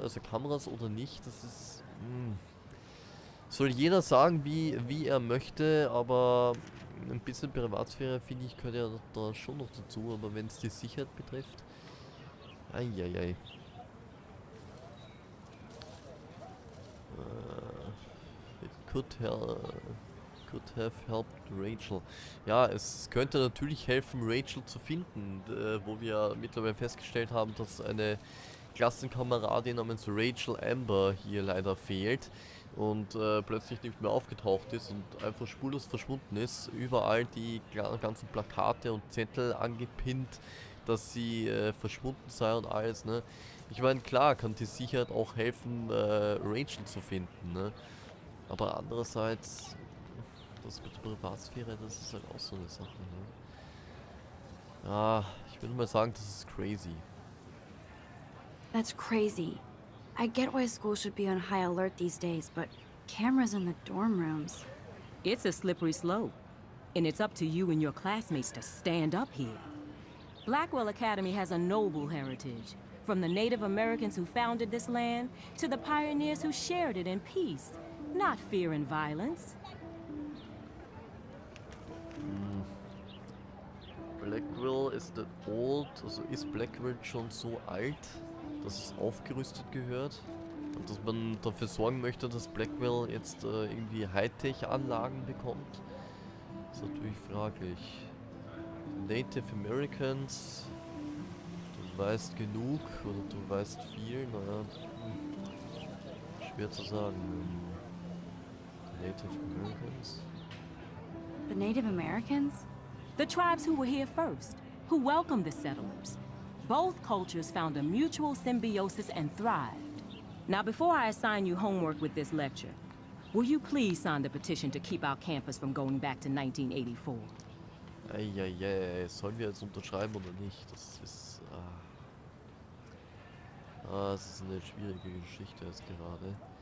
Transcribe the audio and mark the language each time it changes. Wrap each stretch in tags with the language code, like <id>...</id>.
<de>Also Kameras oder nicht, das ist, soll jeder sagen, wie er möchte, aber ein bisschen Privatsphäre, finde ich, gehört ja da schon noch dazu, aber wenn es die Sicherheit betrifft, eieiei.</de> <en>It could have helped Rachel.</en> <de>Ja, es könnte natürlich helfen, Rachel zu finden, wo wir mittlerweile festgestellt haben, dass eine Klassenkameradin namens Rachel Amber hier leider fehlt und plötzlich nicht mehr aufgetaucht ist und einfach spurlos verschwunden ist. Überall die ganzen Plakate und Zettel angepinnt, dass sie verschwunden sei und alles, ne? Ich meine, klar kann die Sicherheit auch helfen, Rachel zu finden, ne? Aber andererseits, das mit der Privatsphäre, das ist halt auch so eine Sache, ne? Ja, ich würde mal sagen, das ist crazy.</de> <en>That's crazy. I get why school should be on high alert these days, but cameras in the dorm rooms. It's a slippery slope, and it's up to you and your classmates to stand up here. Blackwell Academy has a noble heritage, from the Native Americans who founded this land to the pioneers who shared it in peace, not fear and violence.</en> <de>Blackwell ist old, also ist Blackwell schon so alt, dass es aufgerüstet gehört und dass man dafür sorgen möchte, dass Blackwell jetzt irgendwie Hightech-Anlagen bekommt. Das ist natürlich fraglich. Native Americans, du weißt genug oder du weißt viel, naja, schwer zu sagen.</de> <en>Native Americans? The Native Americans? The tribes who were here first, who welcomed the settlers. Both cultures found a mutual symbiosis and thrived. Now, before I assign you homework with this lecture, will you please sign the petition to keep our campus from going back to 1984?</en> <de>Eieiei, sollen wir jetzt unterschreiben oder nicht? Das ist, das ist eine schwierige Geschichte jetzt gerade.</de>